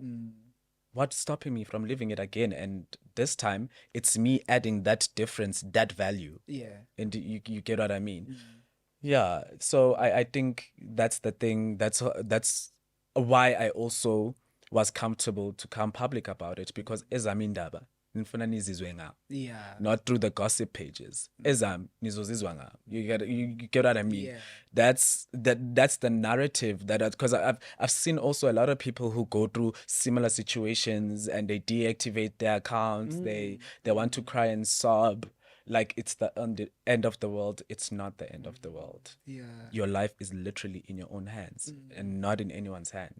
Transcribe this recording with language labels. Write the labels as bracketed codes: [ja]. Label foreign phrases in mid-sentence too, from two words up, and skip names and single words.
[en] What's stopping me from living it again? And this time, it's me adding that difference, that value. And you get what I mean? Yeah. So I think that's the thing. That's why I also was comfortable to come public about it, because [zu] ezamindaba nifuna nizizwe ngabo. [en] Not through the gossip pages. [zu] Ezam nizozizwa ngabo. [en] You get what I mean? That's the narrative that, because I've seen also a lot of people who go through similar situations and they deactivate their accounts. They want to cry and sob like it's the end of the world. It's not the end of the world. Your life is literally in your own hands and not in anyone's hands.